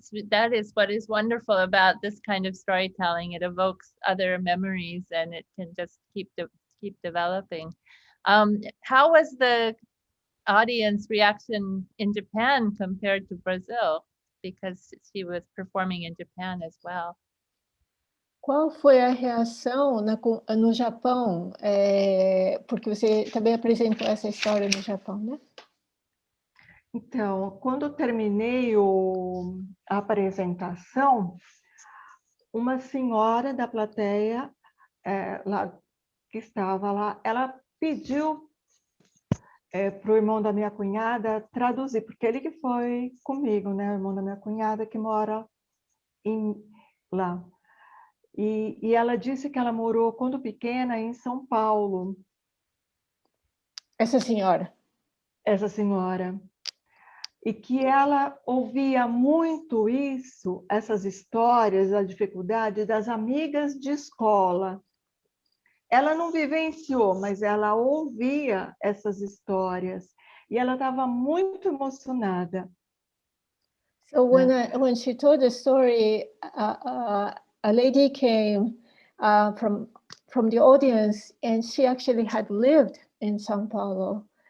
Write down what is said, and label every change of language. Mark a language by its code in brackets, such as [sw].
[en] That is what is wonderful about this kind of storytelling. It evokes other memories, and it can just keep developing. How was the audience reaction in Japan compared to Brazil? Because she was performing in Japan as well. [pt] Qual foi a reação no Japão? Porque você também apresentou essa história no Japão, né? Então, quando eu terminei a apresentação, uma senhora da plateia lá, que estava lá, ela pediu para o irmão da minha cunhada traduzir, porque ele que foi comigo, né? O irmão da minha cunhada que mora lá. E ela disse que ela morou, quando pequena, em São Paulo. Essa senhora. Essa senhora. E que ela ouvia muito isso, essas histórias, a dificuldade das amigas de escola. Ela não vivenciou, mas ela ouvia essas histórias. E ela estava muito emocionada. [en] So when she told the story, a lady came from the audience, and she actually had lived in São Paulo.